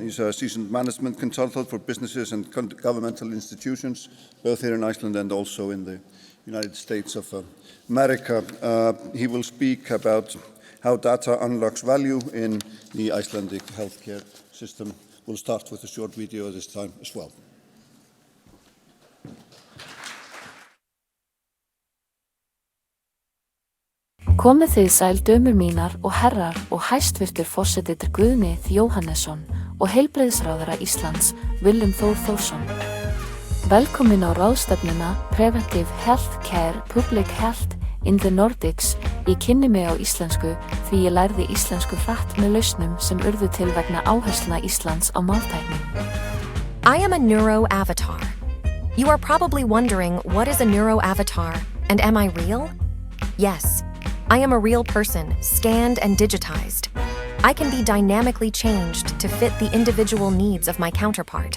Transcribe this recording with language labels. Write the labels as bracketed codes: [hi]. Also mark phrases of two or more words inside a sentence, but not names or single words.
[en] He's a seasoned management consultant for businesses and governmental institutions, both here in Iceland and also in the United States of America. He will speak about how data unlocks value in the Icelandic healthcare system. We'll start with a short video this time as well. [is] Komið þið sæl dömur mínar og herrar og hæstvirtur forseti Guðni Jóhannesson og heilbrigðisráðherra Íslands Willum Þór Þórsson. Velkomin á ráðstefnuna Preventive Healthcare Public Health in the Nordics. Ég kynni mig á íslensku því ég lærði íslensku hratt með lausnum sem urðu til vegna áherslna Íslands á máltækni. [en] I am a neuro-avatar. You are probably wondering, what is a neuro-avatar and am I real? Yes. I am a real person, scanned and digitized. I can be dynamically changed to fit the individual needs of my counterpart.